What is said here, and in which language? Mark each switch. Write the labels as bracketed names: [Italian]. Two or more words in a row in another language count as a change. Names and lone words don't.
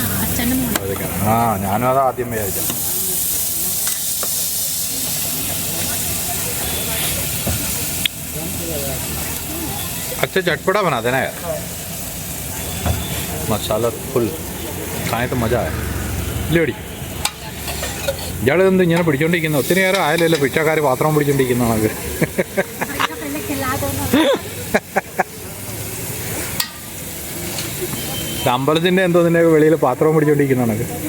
[Malayalam] ആ ഞാനും അത് ആദ്യം വിചാരിച്ചു. [Hindi] अच्छा चटपटा बना देना यार, मसाला फुल खाए तो मज़ा आया. [Malayalam] ഇല്ലേടി ഇയാളെന്ത് ഇങ്ങനെ പിടിച്ചോണ്ടിരിക്കുന്നു? ഒത്തിരി നേരം ആയാലല്ലോ പിച്ചക്കാർ പാത്രം പിടിച്ചോണ്ടിരിക്കുന്ന നമുക്ക്. അമ്പലത്തിൻ്റെ എന്തോ നിന്നെ വെളിയിൽ പാത്രം പിടിച്ചോണ്ടിരിക്കുന്ന കണക്ക്.